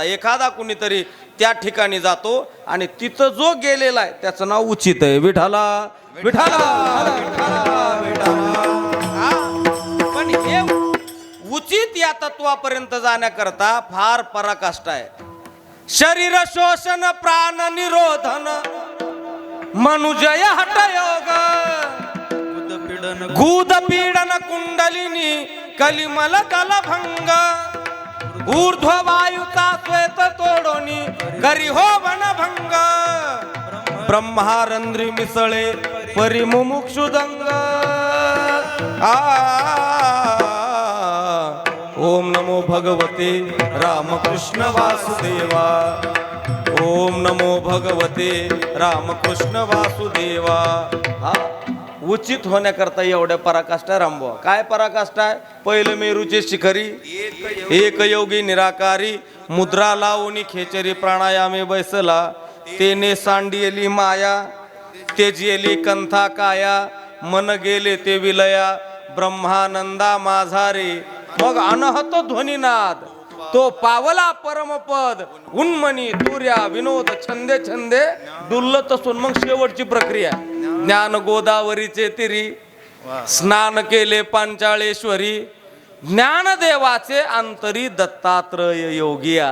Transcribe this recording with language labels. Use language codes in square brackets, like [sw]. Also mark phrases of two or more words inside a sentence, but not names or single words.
[mr] एखादा कुणीतरी त्या ठिकाणी जातो आणि तिथं जो गेलेला आहे त्याचं नाव उचित आहे. विठाला विठाला पण हे उचित या तत्वापर्यंत जाण्याकरता फार पराकाष्ठा आहे. शरीर शोषण प्राण निरोधन मनुजय हटयोग गुद पीडन कुंडलिनी कलिमल कलभंग ऊर्ध्व वायुचा श्वेत तोडोनी करी हो वनभंग ब्रह्मारंद्री मिसळे परिमुमुक्षुदंग. [sa] ओम नमो भगवते रामकृष्ण वासुदेवा. ओम नमो भगवते रामकृष्ण वासुदेवा. [mr] हा उचित होण्याकरता एवढ्या पराकाष्ठा रामबुवा. काय पराकाष्ठा आहे? पहिलं मेरूचे शिखरी एक योगी निराकारी मुद्रा लावून खेचरी प्राणायामे बैसला तेने सांडियली माया तेजली कंथा काया मन गेले ते विलया ब्रह्मानंदा माझा रे. मग अनहत ध्वनिनाद तो पावला परमपद उन्मनी तुर्या विनोद छंदे छंदे डुल्लत असून मग शेवटची प्रक्रिया ज्ञान गोदावरीचे तिरी स्नान केले पांचाळेश्वरी ज्ञानदेवाचे अंतरी दत्तात्रय योगिया.